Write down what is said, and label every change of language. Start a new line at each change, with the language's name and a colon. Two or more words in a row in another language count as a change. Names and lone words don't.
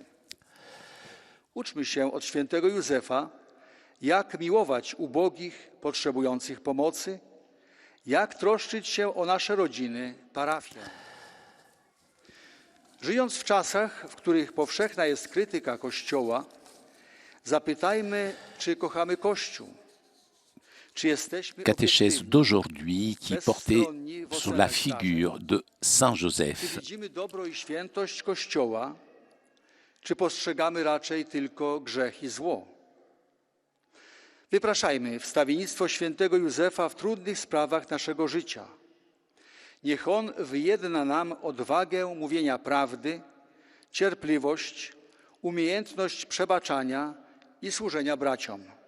Polish: Uczmy się od świętego Józefa, jak miłować ubogich, potrzebujących pomocy, jak troszczyć się o nasze rodziny, parafie. Żyjąc w czasach, w których powszechna jest krytyka Kościoła, zapytajmy, czy kochamy Kościół. Czy jesteśmy
French: Catéchèse
Polish: obiektywni,
French: d'aujourd'hui qui portait
Polish: bezstronni w
French: sur la
Polish: ocenach zdarzeń?
French: figure de Saint
Polish: Czy
French: Joseph.
Polish: widzimy dobro i świętość Kościoła, czy postrzegamy raczej tylko grzech i zło? Wypraszajmy wstawiennictwo świętego Józefa w trudnych sprawach naszego życia. Niech on wyjedna nam odwagę mówienia prawdy, cierpliwość, umiejętność przebaczania i służenia braciom.